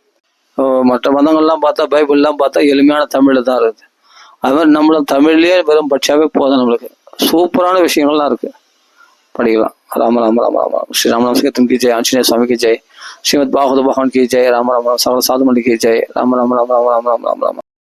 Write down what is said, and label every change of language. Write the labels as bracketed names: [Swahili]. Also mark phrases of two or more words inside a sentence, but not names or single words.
[Tamil] மற்ற மதங்கள்லாம் பார்த்தா, பைபிள்லாம் பார்த்தா எளிமையான தமிழ்ல தான் இருக்குது. அது மாதிரி நம்மளும் தமிழ்லயே வெறும் படிச்சாவே போதும். நம்மளுக்கு சூப்பரான விஷயங்கள்லாம் இருக்கு, படிக்கலாம். ராம ராம ராம ராம. ஸ்ரீ ராமராம் சிங்கத்தின் [Hindi] की जय, [Tamil] ஆஞ்சநேய சுவாமி [Hindi] की जय, [Tamil] ஸ்ரீமத் பாகவத பகவான் [Hindi] की जय, [Tamil] ராம ராம ராம, சகல சாது மல்லி [Hindi] की जय. [Tamil] ராம ராம ராம ராம ராம ராம ராம ராம.